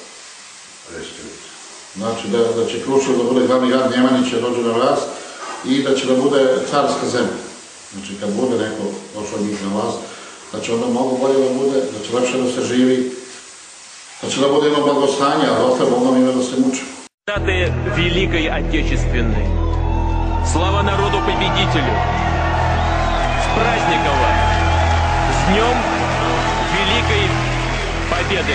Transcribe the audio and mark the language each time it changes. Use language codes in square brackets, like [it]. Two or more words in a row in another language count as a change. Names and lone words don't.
[sr] Znači da će Kruševac da bude glavni grad, Nemanjić dođe na vlast i da će da bude carska zemlja. Znači kad bude neko došao njih na vlast, da će onda mnogo bolje da bude, da će lepše da se živi, da će da bude jedno blagostanje, ali opet Bogom ime da se muče. [ru] Даты Великой Отечественной. Слава народу-победителю! С праздником вас! С Днем Великой Победы!